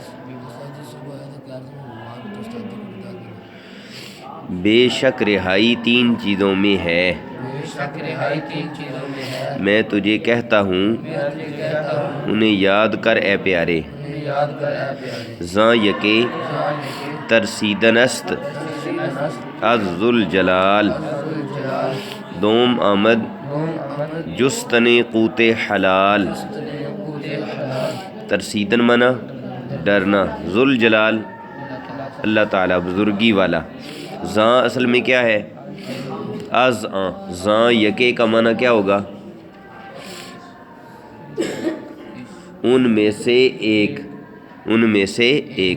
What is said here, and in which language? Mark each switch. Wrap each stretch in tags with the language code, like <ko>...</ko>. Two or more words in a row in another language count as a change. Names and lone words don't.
<ur>بے شک رہائی تین چیزوں میں ہے، میں تجھے کہتا ہوں انہیں یاد کر اے پیارے۔</ur> <fa>زاں یکے ترسیدن است از ذوالجلال، دوم آمد جستن قوت حلال۔</fa> <ur>ترسیدن منا ڈرنا، ذوالجلال اللہ تعالیٰ بزرگی والا۔ زاں اصل میں کیا ہے؟</ur> <fa>از آں،</fa> <ur>زاں یکے کا معنی کیا ہوگا؟ ان میں سے ایک، ان میں سے ایک۔</ur>